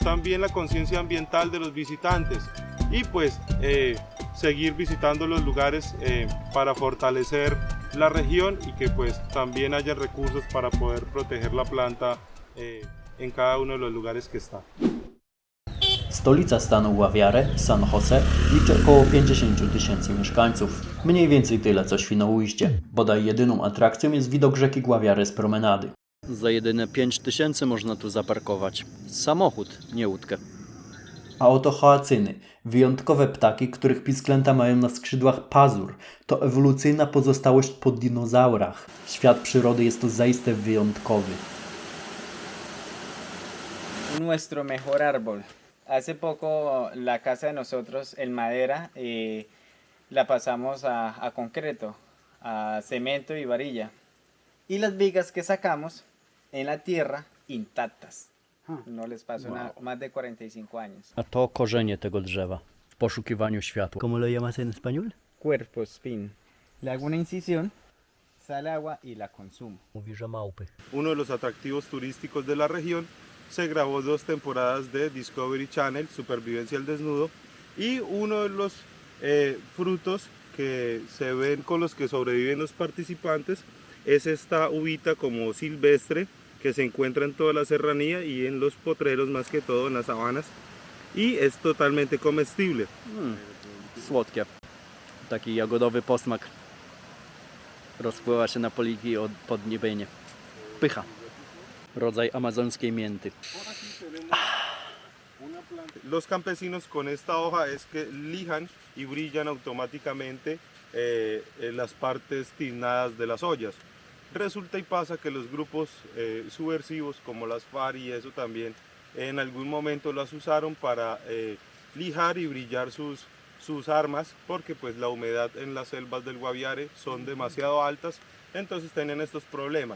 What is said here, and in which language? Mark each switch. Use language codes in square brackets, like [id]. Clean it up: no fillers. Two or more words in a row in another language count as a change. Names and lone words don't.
[es] También la conciencia ambiental de los visitantes y pues seguir visitando los lugares para fortalecer la región y que pues también haya recursos para poder proteger la planta en cada uno de los lugares que está. [pl] Stolica stanu Guaviare, San Jose, liczy około 50 000 mieszkańców. Mniej więcej tyle co Świnoujście. Bodaj jedyną atrakcją jest widok rzeki Guaviare z promenady. Za jedyne 5000 można tu zaparkować samochód, nie łódkę. A oto hoacyny, wyjątkowe ptaki, których pisklęta mają na skrzydłach pazur. To ewolucyjna pozostałość po dinozaurach. Świat przyrody jest to zaiste wyjątkowy. [es] Nuestro mejor árbol. Hace poco la casa de nosotros en madera la pasamos a concreto, a cemento y varilla. Y las vigas que sacamos en la tierra intactas. No les pasó nada, más de 45 años. [pl] A to korzenie tego drzewa w poszukiwaniu światła. [es] ¿Cómo lo llamas en español? Cuerpo spin. Le hago una incisión, sale agua y la consumo. [pl] Mówi, że małpy. [es] Uno de los atractivos turísticos de la región. Se grabó 2 temporadas de Discovery Channel, Supervivencia al Desnudo, y uno de los frutos que se ven con los que sobreviven los participantes es esta uvita como silvestre que se encuentra en toda la serranía y en los potreros, más que todo en las sabanas, y es totalmente comestible. [pl] Słodkie. Taki jagodowy posmak rozpływa się na poliki od podniebienia. Pycha. Rodzaj amazońskiej mięty. [es] Los campesinos con esta hoja es que lijan y brillan automáticamente las partes tiznadas de las ollas. Resulta y pasa que los grupos subversivos como las FARC y eso también en algún momento las usaron para lijar y brillar sus armas, porque pues la humedad en las selvas del Guaviare son demasiado altas, entonces tienen estos problemas.